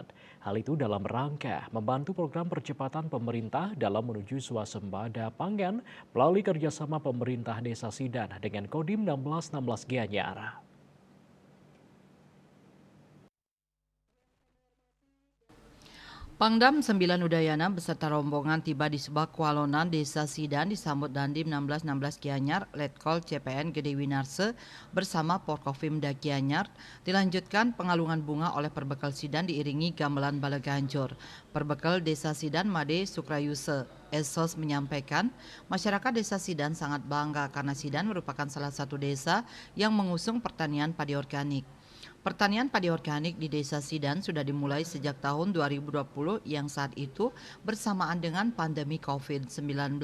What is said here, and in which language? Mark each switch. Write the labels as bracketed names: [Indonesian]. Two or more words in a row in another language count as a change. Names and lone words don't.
[Indonesian] Hal itu dalam rangka membantu program percepatan pemerintah dalam menuju swasembada pangan melalui kerjasama pemerintah Desa Sidan dengan Kodim 1616 Gianyar. Pangdam 9 Udayana beserta rombongan tiba di Subakualonan, Desa Sidan disambut Dandim 1616 Gianyar, Letkol CPN Gede Winarse bersama Porkofimda Gianyar, dilanjutkan pengalungan bunga oleh Perbekal Sidan diiringi gamelan Balaganjur. Perbekal Desa Sidan Made Sukrayuse Esos menyampaikan, masyarakat Desa Sidan sangat bangga karena Sidan merupakan salah satu desa yang mengusung pertanian padi organik. Pertanian padi organik di Desa Sidan sudah dimulai sejak tahun 2020 yang saat itu bersamaan dengan pandemi COVID-19.